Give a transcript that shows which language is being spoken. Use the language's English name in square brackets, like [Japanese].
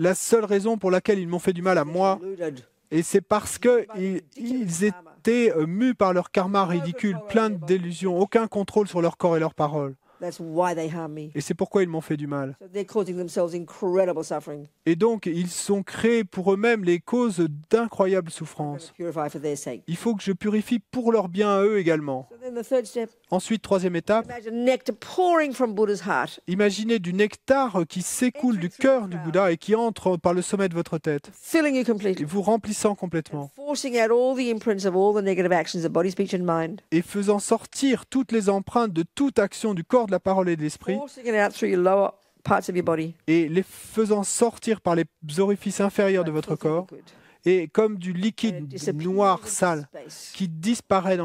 [French] La seule raison pour laquelle ils m'ont fait du mal à moi, [English] Deluded. [French] et c'est parce que ils étaient mus par leur karma ridicule, plein d'illusions, aucun contrôle sur leur corps et leurs paroles. [English] That's why they harm me. [French] Et c'est pourquoi ils m'ont fait du mal. [English] So they're causing themselves incredible suffering. [French] Et donc, ils sont créés pour eux-mêmes les causes d'incroyables [English] I'm going [French] souffrances. [English] to purify for their sake. [French] Il faut que je purifie pour leur bien à eux également. [English] So then then the third step, [French] Ensuite, troisième étape, [English] imagine nectar pouring from Buddha's heart, [French] imaginez du nectar qui s'écoule du cœur du Bouddha et qui entre par le sommet de votre tête, [English] filling you [French] et [English] completely, [French] vous remplissant complètement, [English] forcing out all the imprints of all the negative actions of body, speech and mind, [French] et faisant sortir toutes les empreintes de toute action du corps, de la parole et de l'esprit, [English] forcing it out through your lower parts of your body. [French] et les faisant sortir par les orifices inférieurs de votre corps, et comme du liquide noir, sale, qui disparaît dans